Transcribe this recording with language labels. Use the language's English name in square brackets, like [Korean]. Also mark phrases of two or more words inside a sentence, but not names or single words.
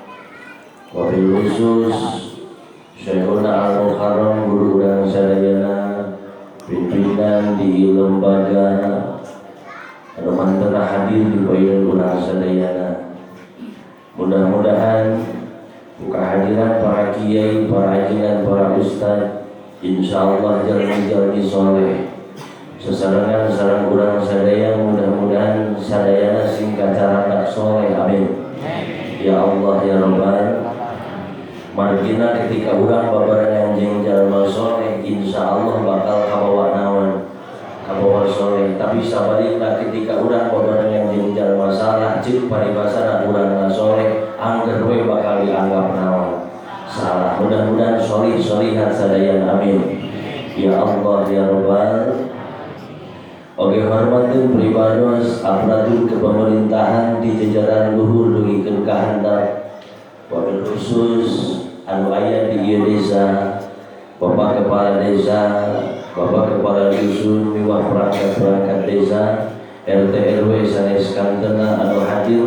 [Arabic] وبالخصوص [Sundanese] Syekhuna Al-Muharram guru urang sadayana, pimpinan di lembaga anu mantena hadir di bayan urang sadayana. Mudah-mudahan buka hadiran para kiai, para ajengan, para ustaz, insyaallah jalmi-jalmi soleh sesarengan sareng urang sadaya, mudah-mudahan sadayana sing kacarana soleh, amin. [Arabic] يا الله يا رب [Sundanese] margina ketika urang babarengan jeung jalma soleh, insyaallah bakal kabawa naon, kabawa soleh. Tapi sabalikna ketika urang babarengan jeung jalma salah, ceuk paribasana urang soleh, angger we bakal dianggap naon, salah. Mudah-mudahan solih-solihat sadayana, amin. [Arabic] يا الله يا رب. [Sundanese] Oke, hormatin pribados [Indonesian] aparatur kepemerintahan [Sundanese] di jajaran luhur dugikeun kahandap. [Arabic] وبالخصوص [Sundanese] anu aya di ieu desa, Bapak Kepala Desa, Bapak Kepala Dusun, miwah perangkat-perangkat desa, RT RW sanes kantena anu hadir.